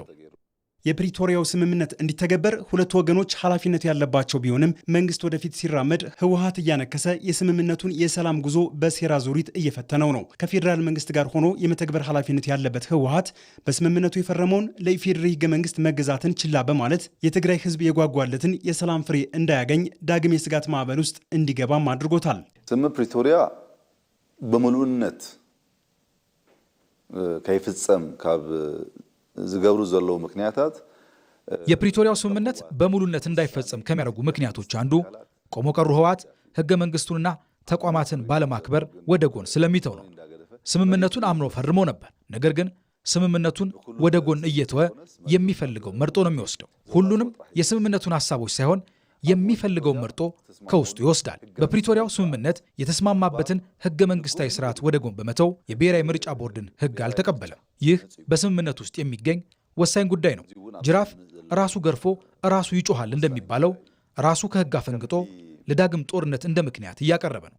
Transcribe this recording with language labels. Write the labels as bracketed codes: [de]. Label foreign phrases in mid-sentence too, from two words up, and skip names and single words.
[am] የፕሪቶሪያው ስምምነት እንዲተገበር ሁለቱ ወገኖች ኃላፊነት ያለባቸው ቢሆንም መንግስት ወደፊት ሲራመድ ህወሓት እያነከሰ የስምምነቱን የሰላም ጉዞ በሴራ ዙሪት እየፈተነው ነው። ከፌዴራል መንግስት ጋር ሆኖ የመተግበር ኃላፊነት ያለበት ህወሓት በስምምነቱ የፈረመውን ለኢፌዴሪ ህገ መንግስት መገዛትን ችላ በማለት የትግራይ ህዝብ የጓጓለትን የሰላም ፍሬ እንዳያገኝ ዳግም የስጋት ማዕበል ውስጥ እንዲገባም አድርጎታል። [ti] ስምምነት ፕሪቶሪያ በሙሉነት ከይፍጸም ካብ ዝገብሩ ዘለው ምክንያታት [am] የፕሪቶሪያው ስምምነት በሙሉነት እንዳይፈጸም ከሚያደርጉ ምክንያቶች አንዱ ቆሞ ቀሩ ህወሓት ህገ መንግስቱንና ተቋማትን ባለማክበር ወደ ጎን ስለሚተው ነው። ስምምነቱን አምኖ ፈርሞ ነበር። ነገር ግን ስምምነቱን ወደ ጎን እየተወ የሚፈልገው መርጦ ነው የሚወስደው። ሁሉንም የስምምነቱን ሐሳቦች ሳይሆን የሚፈልገው መርጦ ከውስጡ ይወስዳል። በፕሪቶሪያው ስምምነት የተስማማበትን ሕገ መንግስታዊ ስርዓት ወደ ጎን በመተው የብሔራዊ ምርጫ ቦርድን ሕግ አልተቀበለም። ይህ በስምምነት ውስጥ የሚገኝ ወሳኝ ጉዳይ ነው። ጅራፍ ራሱ ገርፎ ራሱ ይጮሃል እንደሚባለው ራሱ ከሕግ አፈንግጦ ለዳግም ጦርነት እንደ ምክንያት እያቀረበ ነው።